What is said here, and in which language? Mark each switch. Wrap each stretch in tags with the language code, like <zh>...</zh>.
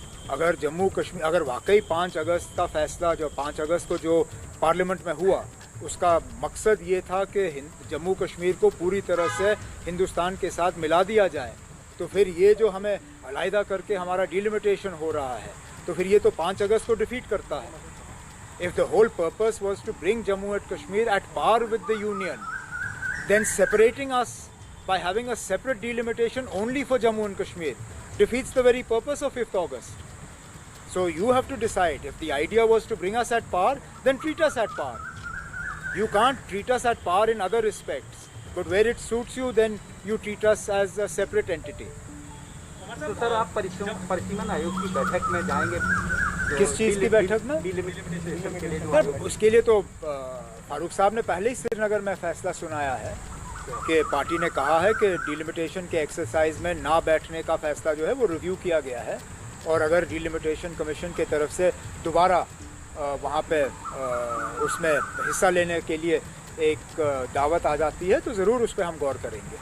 <hi>अगर जम्मू कश्मीर, अगर वाकई 5 अगस्त का फ़ैसला जो 5 अगस्त को जो पार्लियामेंट में हुआ उसका मकसद ये था कि जम्मू कश्मीर को पूरी तरह से हिंदुस्तान के साथ मिला दिया जाए, तो फिर ये जो हमें अलहदा करके हमारा डिलिमिटेशन हो रहा है तो फिर ये तो 5 अगस्त को डिफीट करता है।</hi> <en>If the whole purpose was to bring Jammu and Kashmir at par with the Union, then separating us by having a separate delimitation only for Jammu and Kashmir defeats the very purpose of 5th August. So you have to decide, if the idea was to bring us at par, then treat us at par. You can't treat us at par in other respects, but where it suits you, then you treat us as a separate entity.</en> <hi>तो sir आप परिसीमन आयोग की बैठक में जाएंगे? किस चीज़ की बैठक में? डिलिमिटेशन के लिए उसके लिए तो फारूक साहब ने पहले ही श्रीनगर में फैसला सुनाया है कि पार्टी ने कहा है कि डिलिमिटेशन के एक्सरसाइज में ना बैठने का फैसला जो है वो रिव्यू किया गया है, और अगर डिलिमिटेशन कमीशन की तरफ से दोबारा वहाँ पे उसमें हिस्सा लेने के लिए एक दावत आ जाती है तो ज़रूर उस पर हम गौर करेंगे।</hi>